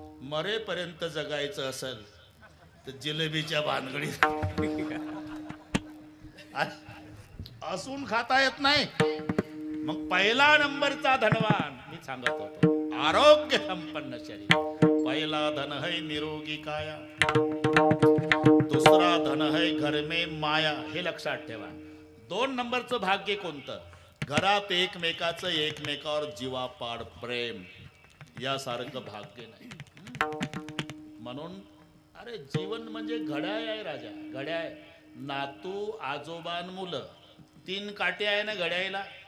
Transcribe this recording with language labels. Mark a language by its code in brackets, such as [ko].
[mr] मरेपर्यंत जगायचं असेल तर जिलेबीच्या भानगडीत असून खाता येत नाही मग पहिला नंबरचा धनवान मी सांगत होतो आरोग्य संपन्न शरीर [hi] पहिला धन है निरोगी काया, दुसरा धन है घर में माया. [mr] हे लक्षात ठेवा. 2 नंबरचं भाग्य कोणतं? घरात एकमेकाचं एकमेकावर जीवापाड प्रेम, यासारखं भाग्य नाही. म्हणून अरे जीवन म्हणजे घड्याळ आहे राजा, घड्याळ. नातू, आजोबान, मुलं, 3 काटे आहे ना घड्याळीला.